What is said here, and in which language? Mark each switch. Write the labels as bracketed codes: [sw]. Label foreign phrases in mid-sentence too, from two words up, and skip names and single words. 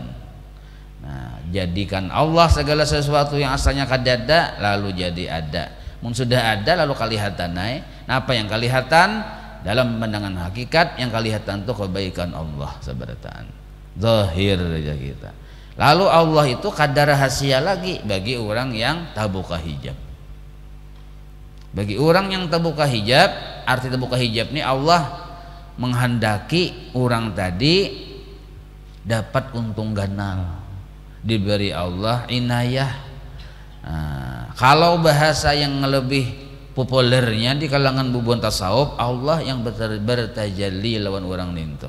[bjn] Nah, jadikan Allah segala sesuatu yang asalnya kadada lalu jadi ada. Mun sudah ada lalu kelihatan naik. Nah, apa yang kelihatan dalam pandangan hakikat yang kelihatan itu kebaikan Allah sebarataan. Zahir aja kita. Lalu Allah itu kada rahasia lagi bagi orang yang tabuka hijab. Bagi orang yang terbuka hijab, arti terbuka hijab ini Allah menghendaki orang tadi dapat untung ganal, diberi Allah inayah. Nah, kalau bahasa yang lebih populernya di kalangan bubun tasawuf, Allah yang bertajalli lawan orang ninto.